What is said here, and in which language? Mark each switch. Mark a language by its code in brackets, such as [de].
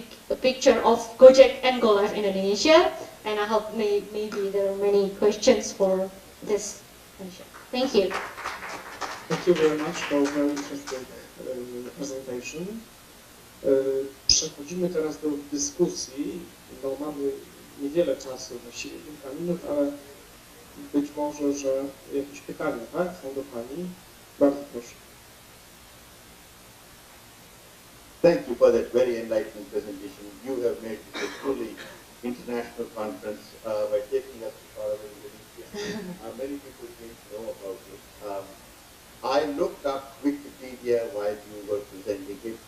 [en] A picture of Gojek and GoLive Indonesia, and I hope maybe there are many questions for this. Thank you. Thank you very much for a very interesting presentation. [pl] Przechodzimy teraz do dyskusji. No, mamy niewiele czasu, właściwie kilka minut, ale być może, że jakieś pytania, tak? Są do Pani. Bardzo proszę. [en] Thank you for that very enlightening presentation. You have made it a truly international conference by taking us to far away Indonesia. Many people didn't know about it. I looked up Wikipedia while you were presenting it.